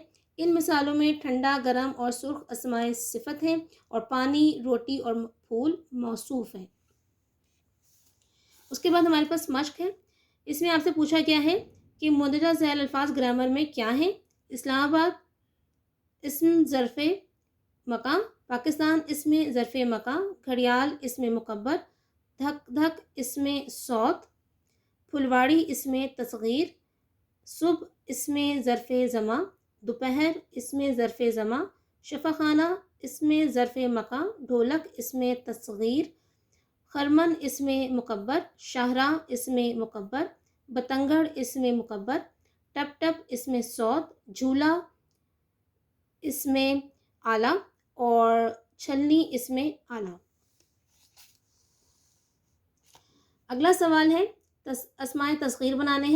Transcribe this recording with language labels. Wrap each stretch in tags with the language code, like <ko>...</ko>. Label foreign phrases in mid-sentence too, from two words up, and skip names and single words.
<ur>ان مثالوں میں ٹھنڈا، گرم اور سرخ اسماء صفت ہیں اور پانی، روٹی اور پھول موصوف ہیں۔ اس کے بعد ہمارے پاس مشق ہے۔ اس میں آپ سے پوچھا گیا ہے کہ مندرجہ ذیل الفاظ گرامر میں کیا ہیں؟ اسلام آباد اسم ظرف مکان، پاکستان اسم ظرف مکان، گھڑیال اسم مکبر، دھک دھک اسم صوت، پھلواڑی اسم تصغیر، صبح اسم ظرف زمان، دوپہر اسم ظرف زمان، شفاخانہ اسم ظرف مکان، ڈھولک اسم تصغیر، خرمن اسم مکبر، شاہراہ اسم مکبر، بتنگڑ اسم مکبر، ٹپ ٹپ اسم صوت، جھولا اسم آلہ اور چھلنی اسم آلہ۔ اگلا سوال ہے اسماء تصغیر بنانے ہیں۔</ur>